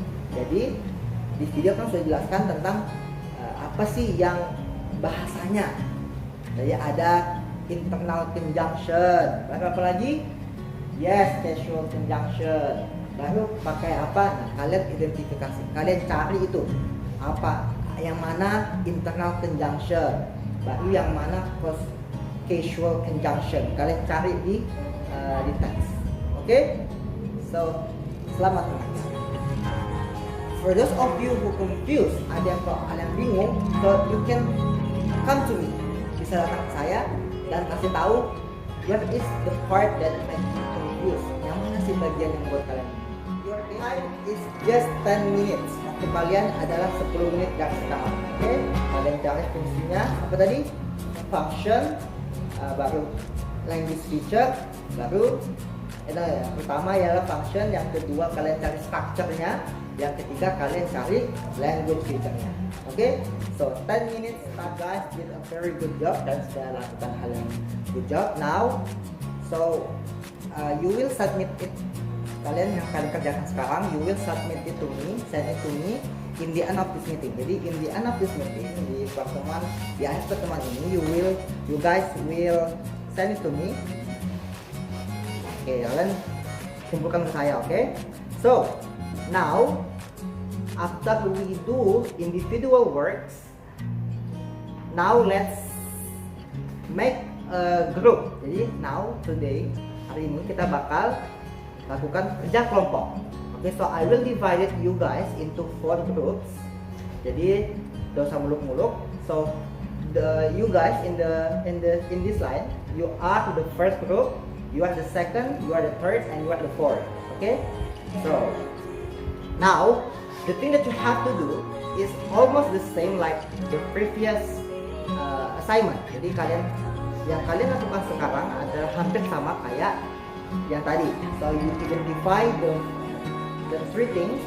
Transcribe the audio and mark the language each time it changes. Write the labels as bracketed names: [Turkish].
[Indonesian] Jadi di video kan sudah jelaskan tentang apa sih yang bahasanya. Jadi ada internal conjunction. Baru apa lagi? [English] Yes, casual conjunction. [Indonesian] Baru pakai apa? Nah, kalian identifikasi. Kalian cari itu apa? Yang mana internal conjunction. Baru yang mana casual conjunction. Kalian cari di teks. Oke? So, selamat mendengar. [English] For those of you who confused, [Indonesian] ada yang kalian bingung, [English] so you can come to me. [Indonesian] Bisa datang ke saya dan kasih tahu [English] what is the part that make you confused. [Indonesian] Yang mana sih bagian yang buat kalian? [English] Your time is just 10 minutes. [Indonesian] Waktu kalian adalah 10 menit dari sekarang. Oke? Kalian cari fungsinya apa tadi? Function, baru language feature, baru yang pertama ialah function, yang kedua kalian cari structure-nya, yang ketiga kalian cari language feature-nya. Oke? [English] So 10 minutes guys, did a very good job [Indonesian] dan sudah lakukan hal yang [English] good job. Now, so you will submit it. [Indonesian] Kalian yang kalian kerjakan sekarang, [English] you will submit it to me, send it to me in the end of this meeting. Jadi in the end of this meeting, [Indonesian] di pertemuan, di akhir pertemuan ini, [English] you guys will send it to me. [Indonesian] Oke, kalian kumpulkan ke saya, oke? [English] So now after we do individual works, now let's make a group. [Indonesian] Jadi [English] now today, [Indonesian] hari ini kita bakal lakukan kerja kelompok. [English] Oke, so I will divide you guys into 4 groups. [Indonesian] Jadi gak usah muluk-muluk. [English] So you guys in this line, you are the first group, you are the second, you are the third, and you are the fourth. Okay? So now the thing that you have to do is almost the same like the previous assignment. [Indonesian] Jadi yang kalian lakukan sekarang adalah hampir sama kayak yang tadi. [English] So you identify the 3 things.